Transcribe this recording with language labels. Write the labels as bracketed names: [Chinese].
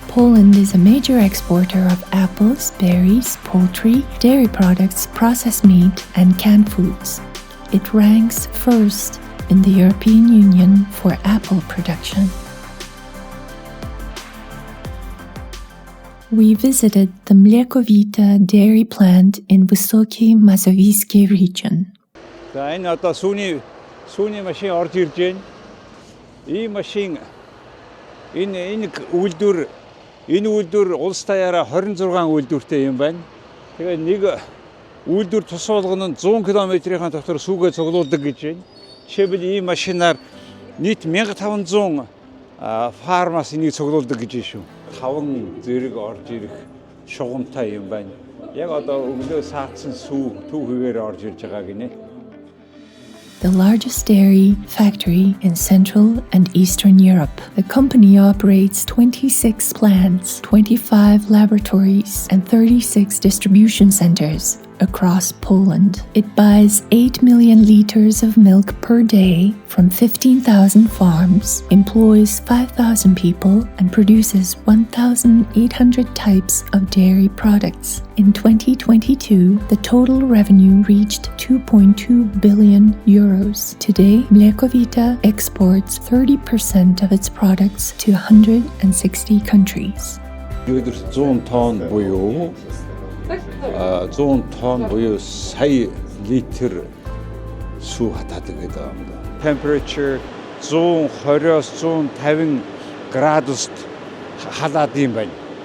[English] Poland is a major exporter of apples, berries, poultry, dairy products, processed meat, and canned foods. It ranks first in the European Union for apple production. We visited the Mlekowita dairy plant in Wysokie Mazowieckie region. [Mongolian] За энэ одоо сүүний машин орж ирж байна. Ийм машин энэ үйлдвэр улс даяараа 26 үйлдвэртэй юм байна. Тэгээ нэг үйлдвэр тус болгоно 100 км-ийн дотор сүүгээ цуглуулдаг гэж байна. Жишээлбэл ийм машинаар нийт 1500 фармаас энийг цуглуулдаг гэж байна шүү. 5 зэрэг орж ирэх шугамтай юм байна. Яг одоо өглөө саацсан сүү түүхээр орж ирж байгаа гинэ. [English] The largest dairy factory in Central and Eastern Europe. The company operates 26 plants, 25 laboratories, and 36 distribution centers across Poland. It buys 8 million liters of milk per day from 15,000 farms, employs 5,000 people, and produces 1,800 types of dairy products. In 2022, the total revenue reached 2.2 billion euros. Today, Mlekowita exports 30% of its products to 160 countries. [Mongolian] 100 тонн буюу 100 тонн буюу сая литр сүү хатаадаг гэдэг юм. Temperature 120-оос 150 градуст халаад юм байна.